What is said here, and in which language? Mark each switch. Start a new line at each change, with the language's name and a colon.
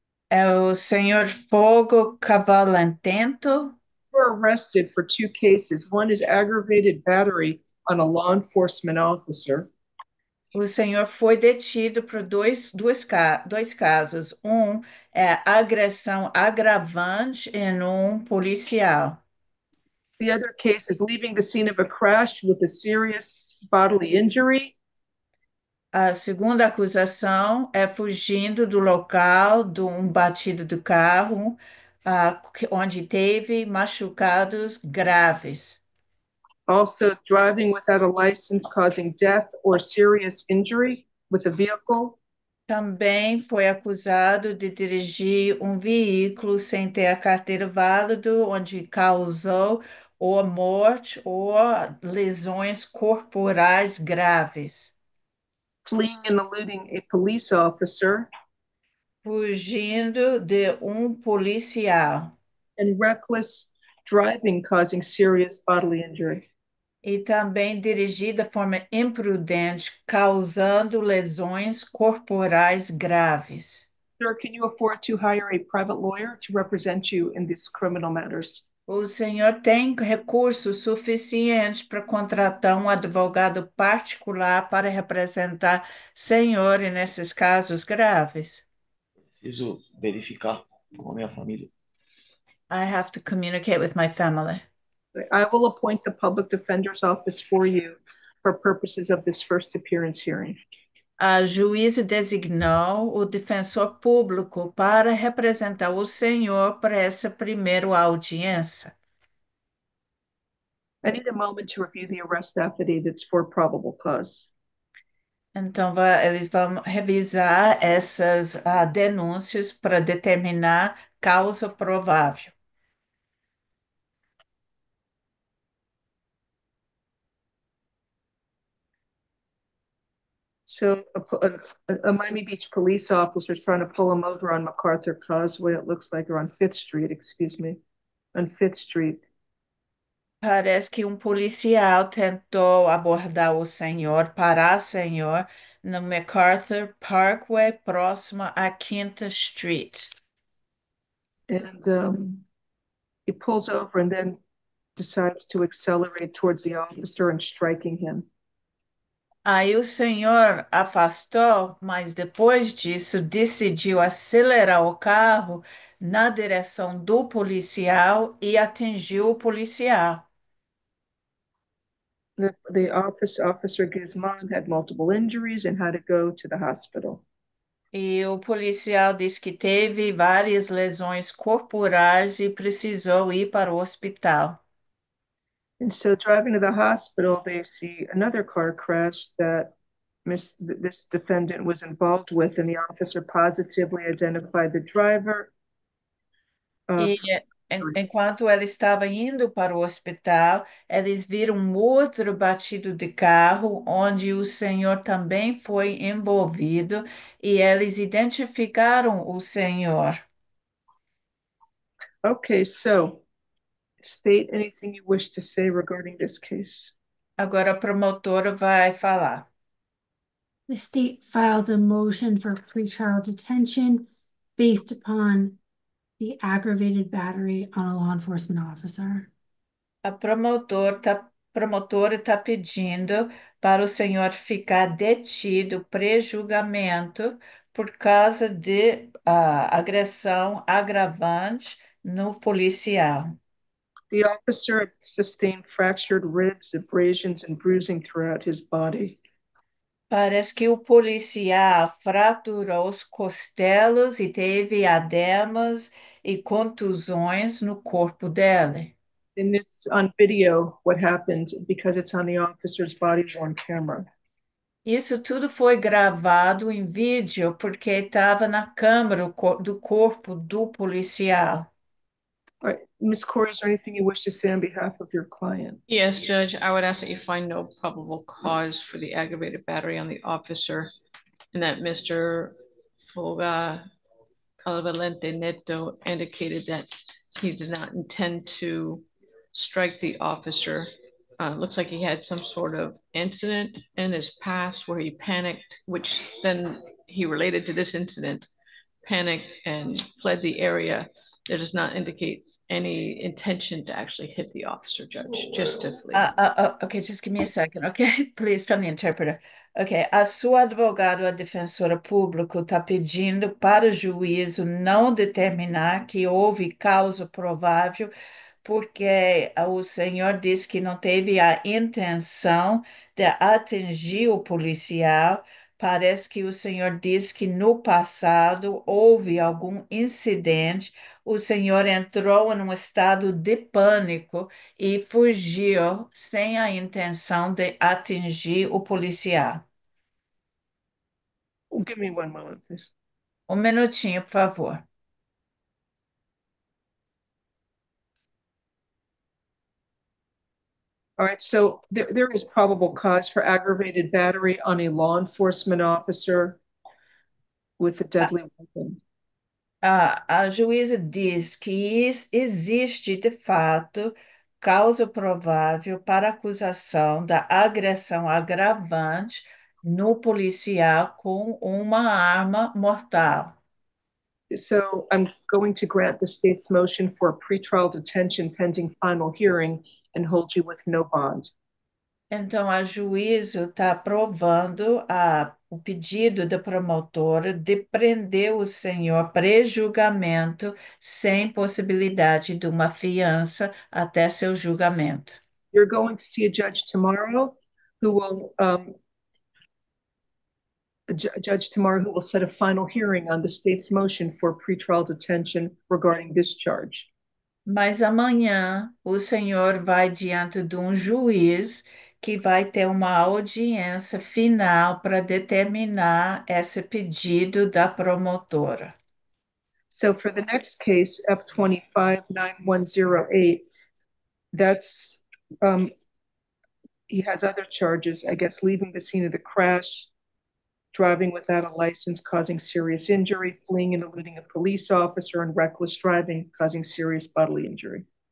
Portuguese: É o senhor Fogo Cavalentento.
English: Were arrested for 2 cases. One is aggravated battery on a law enforcement officer.
Portuguese: O senhor foi detido por dois casos. É agressão agravante em policial.
English: The other case is leaving the scene of a crash with a serious bodily injury.
Portuguese: A segunda acusação é fugindo do local de batido do carro, onde teve machucados graves.
English: Also, driving without a license causing death or serious injury with a vehicle.
Portuguese: Também foi acusado de dirigir veículo sem ter a carteira válida, onde causou ou morte ou lesões corporais graves.
English: Fleeing and eluding a police officer.
Portuguese: Fugindo de policial.
English: And reckless driving causing serious bodily injury.
Portuguese: e também dirigir de forma imprudente, causando lesões corporais graves.
English: Sir, can you afford to hire a private lawyer to represent you in these criminal matters?
Portuguese: O senhor tem recursos suficientes para contratar um advogado particular para representar senhor nesses casos graves? Preciso verificar com a minha família.
English: I have to communicate with my family. I will appoint the public defender's office for you for purposes of this first appearance hearing.
Portuguese: A juíza designou o defensor público para representar o senhor para essa primeira audiência.
English: I need a moment to review the arrest affidavits for probable cause.
Portuguese: Então, eles vão revisar essas denúncias para determinar causa provável.
English: So a Miami Beach police officer is trying to pull him over on MacArthur Causeway, it looks like, or on 5th Street, excuse me, on 5th Street.
Portuguese: Parece que policial tentou abordar o senhor, parar o senhor, no MacArthur Parkway, próximo à 5th Street.
English: And he pulls over and then decides to accelerate towards the officer and striking him.
Portuguese: Aí o senhor afastou, mas depois disso decidiu acelerar o carro na direção do policial e atingiu o policial.
English: The officer Guzman had multiple injuries and had to go to the hospital.
Portuguese: E o policial disse que teve várias lesões corporais e precisou ir para o hospital.
English: And so driving to the hospital, they see another car crash that this defendant was involved with, and the officer positively identified the driver.
Portuguese: Enquanto ela estava indo para o hospital, eles viram um outro batido de carro, onde o senhor também foi envolvido, e eles identificaram o senhor.
English: Okay, so state anything you wish to say regarding this case.
Portuguese: Agora a promotora vai falar.
English: The state filed a motion for pretrial detention based upon the aggravated battery on a law enforcement officer.
Portuguese: A promotora está pedindo para o senhor ficar detido, pré-julgamento, por causa de agressão agravante no policial.
English: The officer sustained fractured ribs, abrasions, and bruising throughout his body.
Portuguese: Parece que o policial fraturou os costelos e teve edemas e contusões no corpo dele.
English: And it's on video what happened because it's on the officer's body-worn camera.
Portuguese: Isso tudo foi gravado em vídeo porque estava na câmera do corpo do policial.
English: All right, Ms. Corey, is there anything you wish to say on behalf of your client? Yes, Judge, I would ask that you find no probable cause for the aggravated battery on the officer and that Mr. Foga Calvalente Neto indicated that he did not intend to strike the officer. Looks like he had some sort of incident in his past where he panicked, which then he related to this incident, panicked and fled the area. That does not indicate any intention to actually hit the officer, Judge, just to flee. Okay, just give me a second, okay? Please, from the interpreter.
Portuguese: Ok, a sua advogada, a defensora pública, está pedindo para o juízo não determinar que houve causa provável, porque o senhor disse que não teve a intenção de atingir o policial. Parece que o senhor disse que no passado houve algum incidente, o senhor entrou em um estado de pânico e fugiu sem a intenção de atingir o policial.
English: Give me one moment, please.
Portuguese: Minutinho, por favor.
English: All right, so there is probable cause for aggravated battery on a law enforcement officer with a deadly weapon.
Portuguese: A juíza diz que existe, de fato, causa provável para acusação da agressão agravante no policial com uma arma mortal.
English: So I'm going to grant the state's motion for pretrial detention pending final hearing and hold you with no bond.
Portuguese: Então, a juízo está aprovando o pedido da promotora de prender o senhor pré-julgamento sem possibilidade de uma fiança até seu julgamento.
English: You're going to see a judge tomorrow who will judge tomorrow who will set a final hearing on the state's motion for pretrial detention regarding this charge.
Portuguese: Mas amanhã o senhor vai diante de um juiz que vai ter uma audiência final para determinar esse pedido da promotora.
English: So for the next case, F259108, that's he has other charges, I guess, leaving the scene of the crash, driving without a license causing serious injury, fleeing and eluding a police officer, and reckless driving causing serious bodily injury.